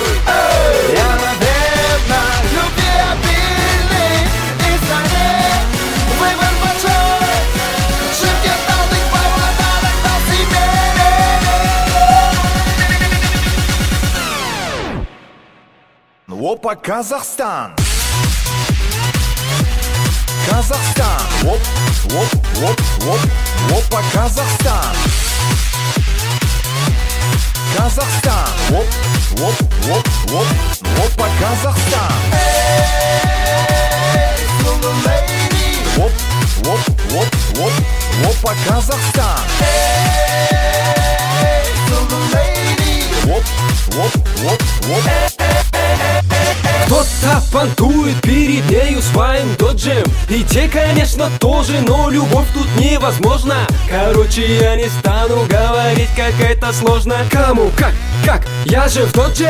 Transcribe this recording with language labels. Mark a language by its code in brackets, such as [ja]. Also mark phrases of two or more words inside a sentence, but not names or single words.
[ru] Я, наверное, любвеобильный и в стране выбор большой. Шибки талдых поводок дал себе. Опа, Казахстан. Казахстан. Оп, оп, оп, оп. Опа, Казахстан. Казахстан. Оп, оп, оп, оп. Опа, Казахстан. Эй, [en] little lady. [ru] Оп, оп, оп, оп. Опа, Казахстан. Эй, [en] little lady. [ru] Оп, оп, оп, оп. Кто-то понтует перед нею своим доджем, и те, конечно, тоже, но любовь тут невозможна. Короче, я не стану говорить, как это сложно. Кому, как, я же в додже.